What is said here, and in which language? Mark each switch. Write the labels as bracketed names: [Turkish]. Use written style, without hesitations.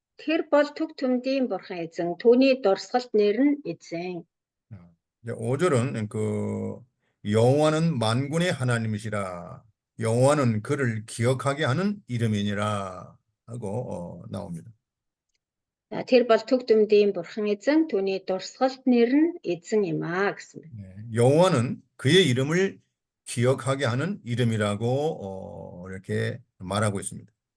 [Mongolian] Тэр бол төг төмдийн бурхан эзэн. Түүний дурсгалт нэр нь эзэн. [Korean] 5절은 여호와는 만군의 하나님이시라. 여호와는 그를 기억하게 하는 이름이니라 하고 나옵니다. [Mongolian] Тэр бол төг төмдийн бурхан эзэн. Түүний дурсгалт нэр нь эзэн юм аа гэсэн. [Korean] 여호와는 그의 이름을 기억하게 하는 이름이라고 이렇게 말하고 있습니다.